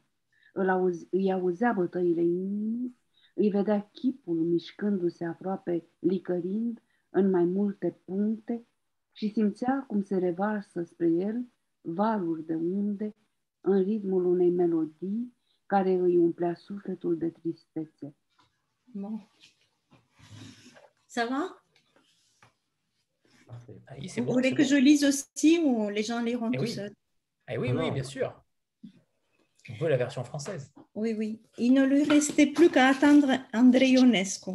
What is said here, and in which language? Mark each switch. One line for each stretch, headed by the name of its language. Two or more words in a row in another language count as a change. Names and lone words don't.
Romanian: Îi auzea bătăile inimii, îi vedea chipul mișcându-se aproape licărind în mai multe puncte și simțea cum se revarsă spre el valuri de unde în ritmul unei melodii care îi umplea sufletul de tristețe.
French: Bon. Ça va? Vous bon, voulez que je lise aussi ou les gens liront tout seuls? Oui, bien sûr. On veut la version française. Oui. Il ne lui restait plus qu'à attendre Andrei Ionescu.